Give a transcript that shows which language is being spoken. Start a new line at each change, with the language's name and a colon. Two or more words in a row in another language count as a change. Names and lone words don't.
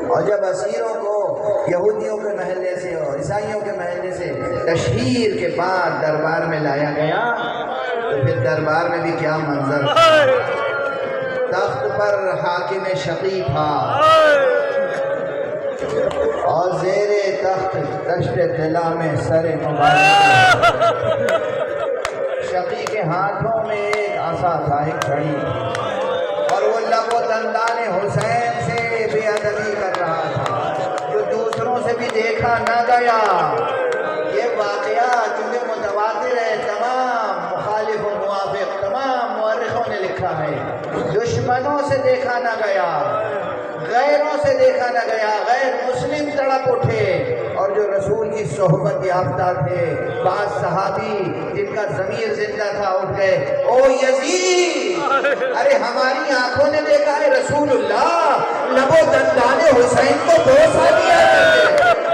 Urdu: اور جب اسیروں کو یہودیوں کے محلے سے اور عیسائیوں کے محلے سے تشہیر کے بعد دربار میں لایا گیا، تو پھر دربار میں بھی کیا منظر تھا۔ تخت پر حاکم شقی تھا، اور زیر تخت دشت طلا میں سر مبارک، شقی کے ہاتھوں میں ایک عصا تھا، ایک چھڑی، اور وہ لب و دندان حسین سے بے ادبی کر رہا تھا، جو دوسروں سے بھی دیکھا نہ گیا۔ یہ واقعہ چونکہ متواتر ہے، تمام مخالف و موافق تمام مورخوں نے لکھا ہے، دشمنوں سے دیکھا نہ گیا، غیروں سے دیکھا نہ گیا، غیر مسلم تڑپ اٹھے، اور جو رسول کی صحبت یافتہ تھے بعض صحابی جن کا ضمیر زندہ تھا اٹھ گئے، او یزید، ارے ہماری آنکھوں نے دیکھا ہے رسول اللہ لب و دندان حسین کو بوسہ دیا کرتے۔